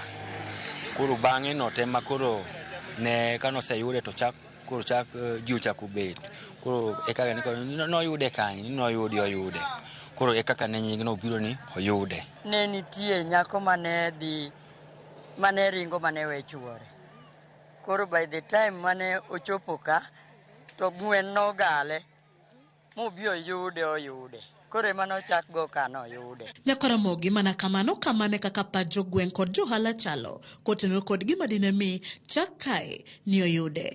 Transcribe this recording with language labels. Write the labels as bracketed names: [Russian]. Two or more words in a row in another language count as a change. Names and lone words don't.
[Luo (Kenya and Tanzania)] Koro bang'e no tema koro ne kanoseyude to chak ji ochako bet, koro ekaka noyude kanyo, noyudi Oyude, koro ekaka ne nying no biro ni Oyude. Ne nitie nyako mane ringo mane we chuore, koro [English] by the time [Luo (Kenya and Tanzania)] mane ochopo ka to gwen nogale mobi Oyude, koro ema nochak go kano Oyude. Nyakwara mogi mana kamane kaka pa jogweng' kod johala chalo kotenore kod gima dine mi chak kae ni Oyude.